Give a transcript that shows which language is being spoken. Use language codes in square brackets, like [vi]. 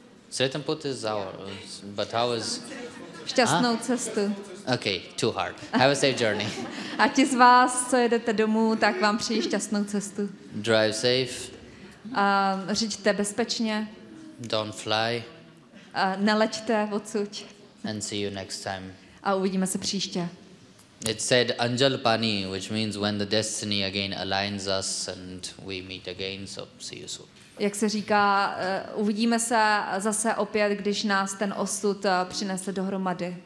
[hr] Sretan put [en] is our, but how is... [cs] Šťastnou cestu. [en] Okay, too hard. Have a safe journey. [cs] A ti z vás, co jedete domů, tak vám přeji šťastnou cestu. [en] Drive safe. [cs] Řiďte bezpečně. [en] Don't fly. [cs] Neleťte odsud. [en] And see you next time. [cs] A uvidíme se příště. [en] It said Anjal Pani, which means when the destiny again aligns us and we meet again, so see you soon. [cs] Jak se říká, uvidíme se zase opět, když nás ten osud přinese dohromady.